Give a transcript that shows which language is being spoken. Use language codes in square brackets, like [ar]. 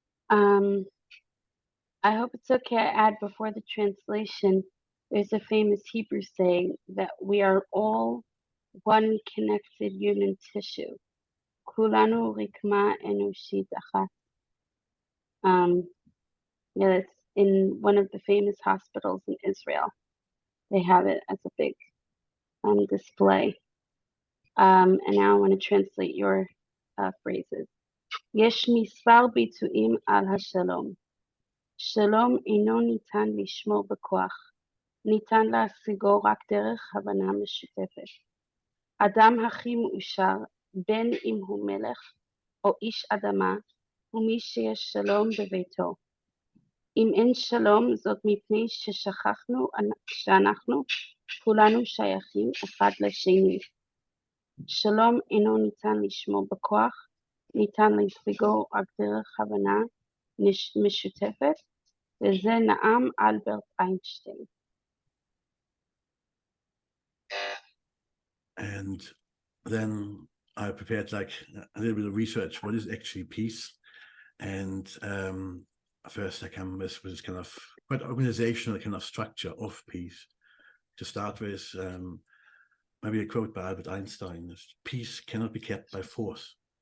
[en] I hope it's okay I add before the translation, there's a famous Hebrew saying that we are all one connected human tissue. [he] Kulanu rikma enushit achat. [en] Yeah, it's in one of the famous hospitals in Israel. They have it as a big display. And now I want to translate your phrases. [he] יש מספר ביטויים על השלום. שלום אינו ניתן לשמור בכוח. ניתן להשיגו רק דרך הבנה משותפת. אדם הכי מאושר, בין אם הוא מלך או איש אדמה, הוא מי שיש שלום בביתו. אם אין שלום, זאת מפני ששכחנו שאנחנו כולנו שייכים אחד לשני. שלום אינו ניתן לשמור בכוח, ניתן להשיגו רק דרך הבנה משותפת, וזה נאם אלברט איינשטיין. [en] And then I prepared like a little bit of research. What is actually peace? And first I come with this kind of quite organizational kind of structure of peace. To start with, maybe a quote by Albert Einstein: peace cannot be kept by force.